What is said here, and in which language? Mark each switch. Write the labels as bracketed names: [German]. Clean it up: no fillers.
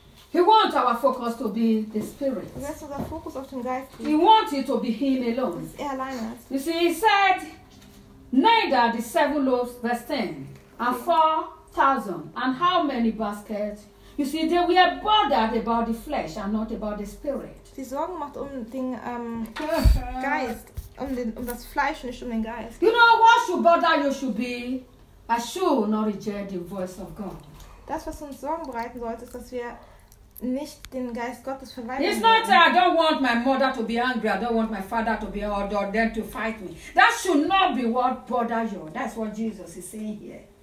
[English] He wants our focus to be the Spirit. He wants it to be Him alone. You see, He said, neither the seven loaves, verse 10, and 4,000, and how many baskets? You see, they were bothered about the flesh and not about the Spirit. [German] Sie Sorgen macht um den Geist, um das Fleisch, nicht um den Geist. [English] You know what should bother you should be? I should not reject the voice of God. [German] Das, was uns Sorgen bereiten sollte, ist, dass wir nicht den Geist Gottes verweigern. [English] It's not that I don't want my mother to be angry, I don't want my father to be angry, or them to fight me. That should not be what bother you. That's what Jesus is saying here.